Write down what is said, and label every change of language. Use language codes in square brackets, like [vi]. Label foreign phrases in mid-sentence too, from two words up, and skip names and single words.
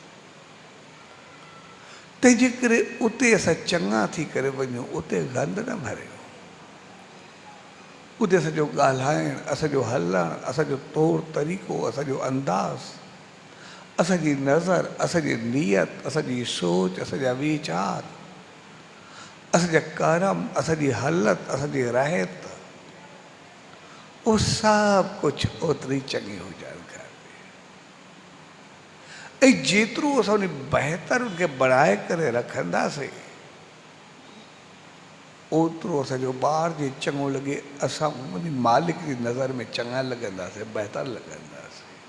[sd] तंहिंजे करे उते असां चङा थी करे वञूं, उते गंद न भरियूं, उते असांजो ॻाल्हाइणु, असांजो हलणु, असांजो तौरु तरीक़ो, असांजो अंदाज़, असांजी नज़र, असांजी नियत, असांजी सोच, असांजा वीचार, असांजा करम, असांजी हालत, असांजी रहत, वो सब कुछ ओतरी चङी हुजणु खपे। ऐं जेतिरो असां उन बहितर उनखे बढ़ाए करे रखंदासीं, ओतिरो असांजो ॿार जे चङो लॻे, असां उन मालिक जी नज़र में चङा लॻंदासीं, बहितर लॻंदासीं।